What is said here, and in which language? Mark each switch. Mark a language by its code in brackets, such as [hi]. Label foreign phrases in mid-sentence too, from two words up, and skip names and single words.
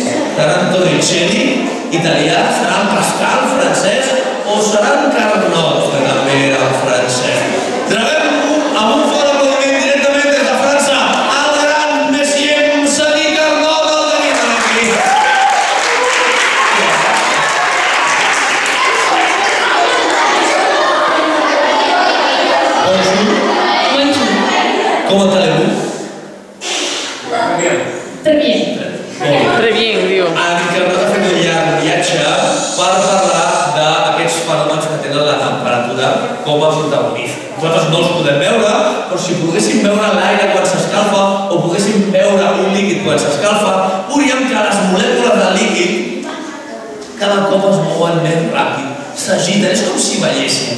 [ca] Serà en Torricelli, italià, serà en Pascal, francès, o serà en Carnot, que també era el francès. Rebem amb un fort aplaudiment directament des de França al gran Monsieur Sadi Carnot, el tenim aquí. [fr] Bonjour. ¿Cómo allez-vous? Très bien. Très bien, [ca] diu. En Carnot ha fet un llarg viatge per parlar d'aquests fenòmens que tenen la temperatura com a protagonista. Nosaltres no els podem veure, però si poguéssim veure l'aire quan s'escalfa o poguéssim veure un líquid quan s'escalfa, veuríem que les molècules del líquid cada cop es mouen més ràpid, s'agiten, és com si ballessin.